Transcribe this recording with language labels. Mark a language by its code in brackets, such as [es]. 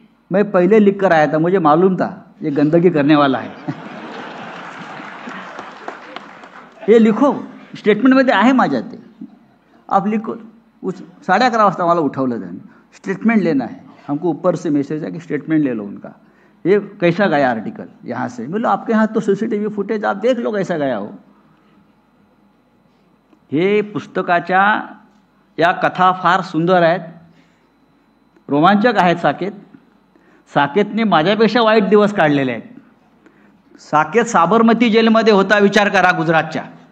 [hi] मैं पहले लिख कर आया था, मुझे मालूम था ये गंदगी करने वाला है. [mr] हे लिखो, स्टेटमेंटमध्ये आहे माझ्या ते, [hi] आप लिखो. [mr] 11:30 वाजता मला उठवलं त्याने, [hi] स्टेटमेंट लेना है, हमको ऊपर से मैसेज है कि स्टेटमेंट ले लो उनका, ये कैसा गया आर्टिकल यहाँ से. बोलो आपके यहाँ तो सीसीटीवी फुटेज आप देख लो कैसा गया हो. [mr] हे पुस्तकाच्या या कथा फार सुंदर आहेत, रोमांचक आहेत. साकेतने माझ्यापेक्षा वाईट दिवस काढलेले आहेत. साकेत साबरमती जेलमध्ये होता, विचार करा, गुजरातच्या.